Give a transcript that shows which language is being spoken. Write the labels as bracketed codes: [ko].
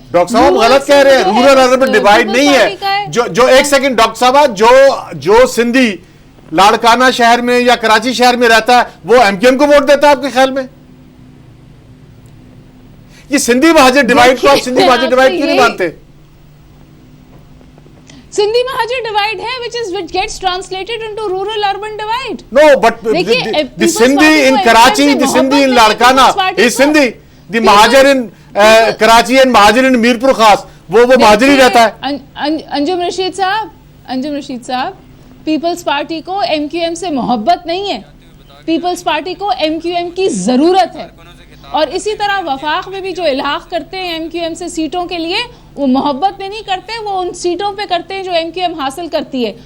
[ur] Doctor صاحب غلط کہہ رہے ہیں, رورل اربن ڈیوائیڈ نہیں ہے. جو ایک سیکنڈ ڈاکٹر صاحب, جو سندھی لاڑکانہ شہر میں یا کراچی شہر میں رہتا ہے وہ ایم کیو ایم کو ووٹ دیتا ہے آپ کے خیال میں؟ یہ سندھی مہاجر ڈیوائیڈ کو آپ سندھی مہاجر ڈیوائیڈ کیوں نہیں مانتے؟ سندھی مہاجر ڈیوائیڈ ہے [en] which gets translated into rural urban divide. No, but the Sindhi in Karachi, the Sindhi in Larkana is Sindhi. The Mahajar in Karachi and Mahajar in Mirpur Khas, [ur] وہ مہاجر ہی رہتا ہے. انجم رشید صاحب, پیپلز پارٹی کو M Q M سے محبت نہیں ہے, پیپلز پارٹی کو ایم کیو ایم کی ضرورت ہے. اور اسی طرح وفاق میں بھی جو الحاق کرتے ہیں ایم کیو ایم سے سیٹوں کے لیے, وہ محبت میں نہیں کرتے, وہ ان سیٹوں پہ کرتے ہیں جو ایم کیو ایم حاصل کرتی ہے.